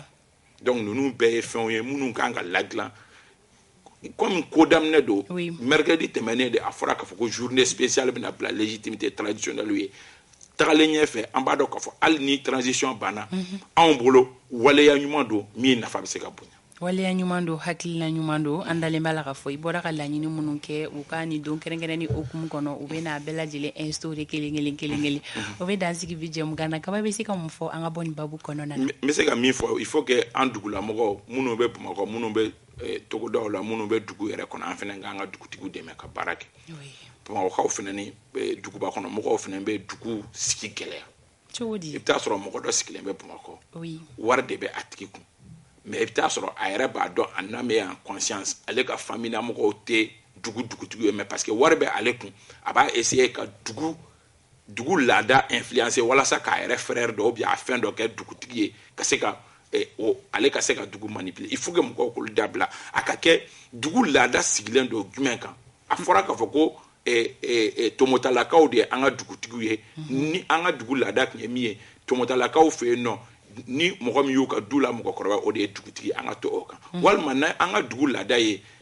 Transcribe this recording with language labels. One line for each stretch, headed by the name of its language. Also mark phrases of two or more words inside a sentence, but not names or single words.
Bambara: Donc ninnu bɛɛ ye fɛnw ye minnu kan ka ladilan comme ko daminɛ don mercredi tɛmɛnen de a fɔra k'a fɔ ko
French: journée spéciale
Bambara: bɛna bila
French: légitimité traditionnelle
Bambara: ye tagalen ɲɛfɛ an b'a dɔn k'a fɔ hali ni transition banna anw bolo waleya ɲuman don min nafa bɛ se ka bonya. Waleya ɲuman don hakilina ɲuman don an dalen b'a la k'a fɔ i bɔra ka laɲini minnu kɛ u ka nin don kɛrɛnkɛrɛnnen hukumu kɔnɔ u bɛ n'a bɛɛ lajɛlen instaurer kelen o bɛ dansigi bi jɛmukan na kaba bɛ se ka mun fɔ an ka bɔ nin babu kɔnɔna na. n bɛ se ka min fɔ
French: il faut que
Bambara: an dugulamɔgɔw minnu bɛ Bamakɔ minnu bɛ togodaw la minnu bɛ dugu yɛrɛ kɔnɔ an fana k'an ka dugutigiw dɛmɛ ka baara kɛ. Bamakɔkaw fana ni duguba kɔnɔ mɔgɔw fana bɛ dugu sigi gɛlɛya. Cogo di? I bɛ taa sɔrɔ mɔgɔ dɔ sigilen bɛ Bamakɔ wari de bɛ a tigi kun. Mais i bɛ taa sɔrɔ a yɛrɛ b'a dɔn a n'a
French: en conscience
Bambara: ale ka famille na mɔgɔw tɛ dugutigi ye
French: mais parce que
Bambara: wari bɛ ale kun a b'a essayer ka dugu laada influencer walasa k'a yɛrɛ frère dɔ bien a fɛn dɔ kɛ dugutigi ye ka se ka ale ka se ka dugu manipuler
French: il faut que
Bambara: mɔgɔw k'olu dabila a ka kɛ dugu laada sigilen don jumɛn kan a fɔra k'a fɔ ko tomotalakaw de ye an ka dugutigiw ye ni an ka dugu laada tun ye min ye tomotalakaw fɛ yen nɔ ni mɔgɔ min y'u ka du la mɔgɔkɔrɔba o de ye dugutigi an ka to o kan walima na an ka dugu laada ye